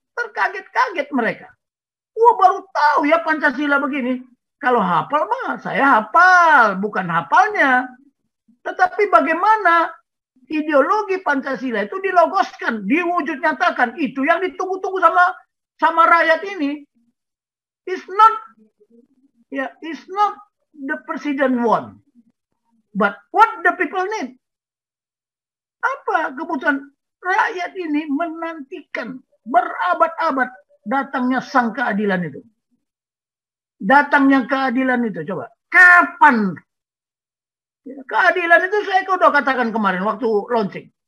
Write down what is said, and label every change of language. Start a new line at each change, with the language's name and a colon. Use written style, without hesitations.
Indonesian: Terkaget-kaget mereka. Wah baru tahu ya Pancasila begini. Kalau hafal mah saya hafal. Bukan hafalnya. Tetapi bagaimana ideologi Pancasila itu dilogoskan. Diwujud nyatakan. Itu yang ditunggu-tunggu sama rakyat ini.
English: It's not the president want. But what the people need?
Indonesian: Apa kebutuhan rakyat ini menantikan berabad-abad datangnya sang keadilan itu. Datangnya keadilan itu, coba. Kapan? Keadilan itu saya udah katakan kemarin waktu launching.